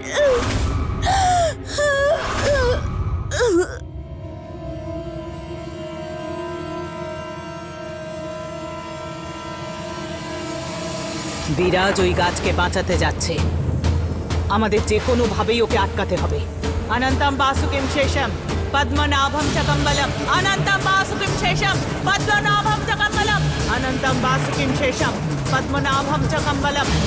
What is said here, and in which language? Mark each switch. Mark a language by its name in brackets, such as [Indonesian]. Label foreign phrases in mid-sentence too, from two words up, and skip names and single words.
[Bangla] বিরাজ ওই গাছকে বাঁচাতে যাচ্ছে, আমাদের যে কোনো ভাবেই ওকে আটকাতে হবে। [Sanskrit] অনন্তম বাসুকিম শেষম পদ্মনাভম চ কম্বলম, অনন্তম বাসুকিম শেষম পদ্মনাভম চ কম্বলম, অনন্তম বাসুকিম শেষম পদ্মনাভম চ কম্বলম।